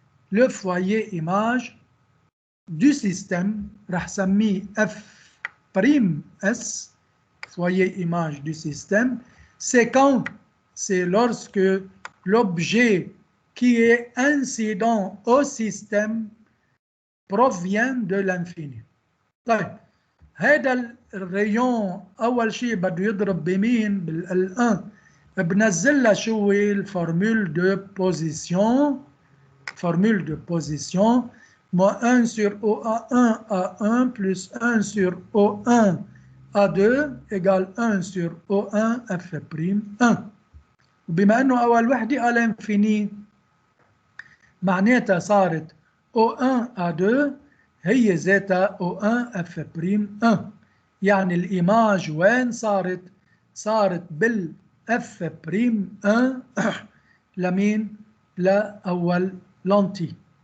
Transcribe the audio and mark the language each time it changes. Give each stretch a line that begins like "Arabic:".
French: Le foyer image du système,
Arabic: رح سميه
French: F'(S), foyer image du système, c'est quand? C'est lorsque l'objet qui est incident au système provient de l'infini.
Arabic: طيب هذا الريون أول شيء بده يضرب بمين؟ بال1. بنزل لها شو هو الفورمول دو بوزيسيون.
French: Formule de position, moins 1 sur OA1 A1 plus 1 sur O1 A2 égale 1 sur O1 F'1.
Arabic: وبما أنه أول وحدة
French: à l'infini
Arabic: معناتها صارت O1 A2 هي ذاتها O1 F'1. يعني الإيماج وين صارت؟ صارت بالF'1 لمين؟ لأول لانتي.